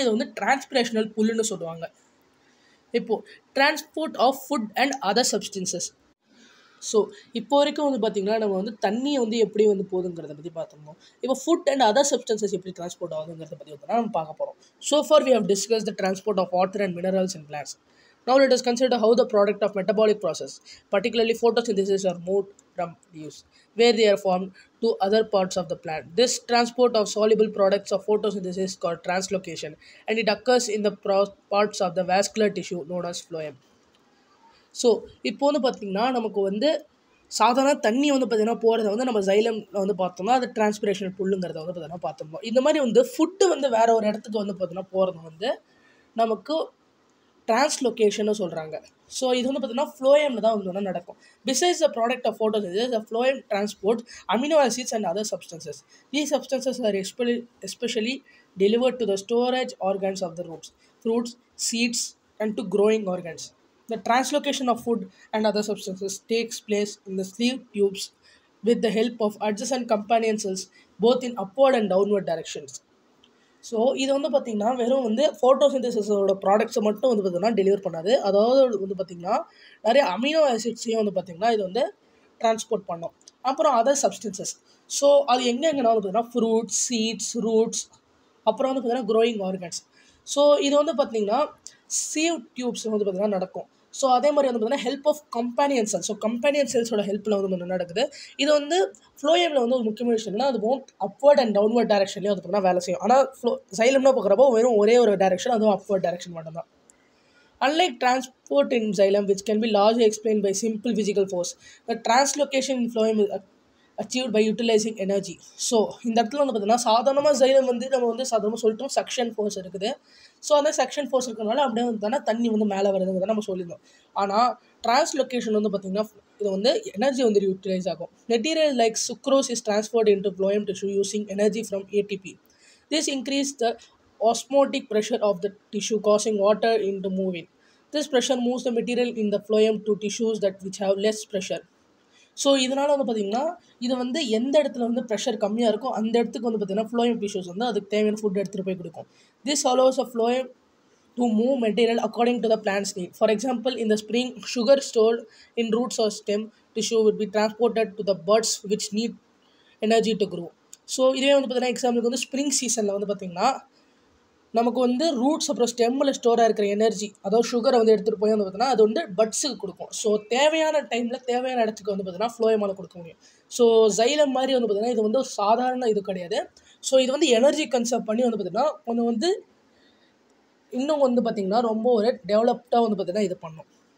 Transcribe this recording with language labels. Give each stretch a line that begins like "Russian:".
Tamil: இதை வந்து டிரான்ஸ்பிரேஷனல் புல்லுன்னு சொல்லுவாங்க. இப்போது
English: Transport of food and other substances.
Tamil: So இப்போ வரைக்கும் வந்து பார்த்திங்கன்னா நம்ம வந்து தண்ணியை வந்து எப்படி வந்து போகுதுங்கிறத பற்றி பார்த்துருந்தோம். இப்போ ஃபுட் அண்ட் அதர் சப்ஸ்டன்சஸ் எப்படி டிரான்ஸ்போர்ட் ஆகுதுங்கிறத பற்றி வந்து நம்ம பார்க்க போகிறோம்.
English: So far we have discuss the transport of water and minerals in plants. Now let us consider how the product of metabolic process, particularly photosynthesis, are moved from leaves, where they are formed, to other parts of the plant. This transport of soluble products of photosynthesis is called translocation, and it occurs in the parts of the vascular tissue known as phloem.
Tamil: So இப்போ வந்து பார்த்திங்கன்னா நமக்கு வந்து சாதாரண தண்ணி வந்து பார்த்திங்கன்னா போகிறத வந்து நம்ம xylemல வந்து பார்த்தோம்னா அது டிரான்ஸ்பிரேஷனல் புல்லுங்கிறத வந்து பார்த்திங்கன்னா பார்த்துருந்தோம். இந்த மாதிரி வந்து ஃபுட்டு வந்து வேறு ஒரு இடத்துக்கு வந்து பார்த்திங்கன்னா போகிறது வந்து நமக்கு டிரான்ஸ்லொகேஷன்னு சொல்கிறாங்க. ஸோ இது வந்து பார்த்திங்கன்னா ஃப்ளோயமில் தான் வந்து நடக்கும்.
English: Besides the product of photosynthesis, the phloem transports amino acids and other substances. These substances are especially delivered to the storage organs of the roots, fruits, seeds, and to growing organs. The translocation of food and other substances takes place in the sleeve tubes with the help of adjacent companion cells, both in upward and downward directions.
Tamil: So இது வந்து பார்த்திங்கன்னா வெறும் வந்து ஃபோட்டோசிந்தசிஸோட ப்ராடக்ட்ஸை மட்டும் வந்து பார்த்திங்கன்னா deliver பண்ணாது. அதாவது வந்து பார்த்திங்கன்னா நிறைய அமினோ ஆசிட்ஸையும் வந்து பார்த்திங்கன்னா இது வந்து டிரான்ஸ்போர்ட் பண்ணோம். அப்புறம் அதர் சப்ஸ்டன்சஸ். ஸோ அது எங்கெங்கன்னா வந்து பார்த்திங்கன்னா ஃப்ரூட்ஸ், சீட்ஸ், ரூட்ஸ், அப்புறம் வந்து பார்த்திங்கன்னா க்ரோயிங் ஆர்கன்ஸ். ஸோ இது வந்து பார்த்திங்கன்னா சீவ் டியூப்ஸ் வந்து பார்த்திங்கன்னா நடக்கும். ஸோ அதே மாதிரி வந்து பார்த்திங்கன்னா help of companion cells. So companion செல்ஸோட ஹெல்ப்பில் வந்து நடக்குது. இது வந்து ஃப்ளோயமில் வந்து ஒரு முக்கியமான விஷயம்னா அது அப்வர்ட் அண்ட் டவுன்வர்ட் டைரக்ஷன்லேயும் வந்து பார்த்திங்கன்னா வேலை செய்யும். ஆனால் xylemனா பார்க்குறப்போ வெறும் ஒரே ஒரு டைரக்ஷன், அதுவும் அப்வர்ட் டைரக்ஷன் மட்டும்தான்.
English: Unlike transport in xylem, which can be largely explained by simple physical force, the translocation in phloem is achieved by utilizing energy.
Tamil: So இந்த இடத்துல வந்து பார்த்தீங்கன்னா சாதாரணமாக xylem வந்து நம்ம வந்து சாதாரணமாக சொல்லிட்டோம் சக்ஷன் ஃபோர்ஸ் இருக்குது. ஸோ அந்த செக்ஷன் ஃபோர்ஸ் இருக்கிறனால அப்படியே வந்து தானே தண்ணி வந்து மேலே வருதுங்கிறத நம்ம சொல்லியிருந்தோம். ஆனால் டிரான்ஸ்லொகேஷன் வந்து பார்த்திங்கன்னா இது வந்து எனர்ஜி வந்து யூட்டிலைஸ் ஆகும்.
English: Material like sucrose is transferred into phloem tissue using energy from ATP. This increases the osmotic pressure of the tissue, causing water into moving. This pressure moves the material in the phloem to tissues that which have less pressure.
Tamil: So இதனால் வந்து பார்த்திங்கன்னா இது வந்து எந்த இடத்துல வந்து pressure கம்மியாக இருக்கோ அந்த இடத்துக்கு வந்து பார்த்திங்கன்னா phloem tissues வந்து அதுக்கு தேவையான ஃபுட் எடுத்துகிட்டு போய் கொடுக்கும்.
English: This allows a phloem to move material according to the plant's need. For example, in the spring, sugar stored in roots or stem tissue would be transported to the buds which need energy to grow.
Tamil: So இதே வந்து பார்த்திங்கன்னா எக்ஸாம்பிளுக்கு வந்து spring சீசனில் வந்து பார்த்திங்கன்னா நமக்கு வந்து ரூட்ஸ் அப்புறம் ஸ்டெம்மில் ஸ்டோராக இருக்கிற எனர்ஜி அதாவது சுகரை வந்து எடுத்துகிட்டு போய் வந்து பார்த்தீங்கன்னா அது வந்து பட்ஸுக்கு கொடுக்கும். ஸோ தேவையான டைமில் தேவையான இடத்துக்கு வந்து பார்த்தீங்கன்னா ஃப்ளோயமால் கொடுக்க முடியும். ஸோ xylem மாதிரி வந்து பார்த்திங்கன்னா இது வந்து ஒரு சாதாரண இது கிடையாது. ஸோ இது வந்து எனர்ஜி கன்சர்வ் பண்ணி வந்து பார்த்திங்கன்னா ஒன்று வந்து இன்னும் வந்து பார்த்திங்கன்னா ரொம்ப ஒரு டெவலப்டாக வந்து பார்த்திங்கன்னா இது பண்ணும்.